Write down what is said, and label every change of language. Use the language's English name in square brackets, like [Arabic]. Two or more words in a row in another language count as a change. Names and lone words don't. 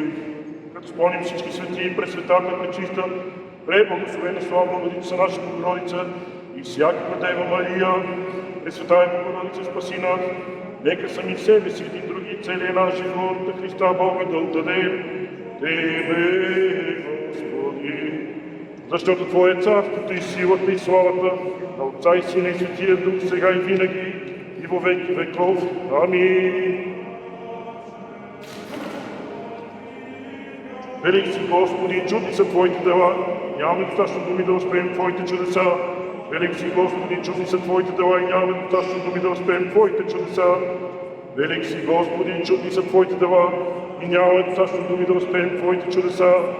[Bulgarian] Като спомним всички свети, пресветата, пречиста, преблагословена, славна Владица наша Богородица и всякаква Дева Мария, [Church Slavic] Пресветая Богородица, спаси нас, [Bulgarian] нека сами себе си един други и целия наш живот на Христа Бога да отдадем Тебе, Господи. Защото Твое е царството и силата и славата на Отца и Сина и Светия Дух, сега и винаги и [Church Slavic] во веки веков. [Bulgarian] Амин. Велик си, Господи, чудни са Твоите дела, нямаме достатъчно думи да възприемем Твоите чудеса. Велик си, Господи, чудни са Твоите дела и нямаме достатъчно думи да възприемем Твоите чудеса. Велик си, Господи, чудни са Твоите дела и нямаме достатъчно думи да възприемем Твоите чудеса.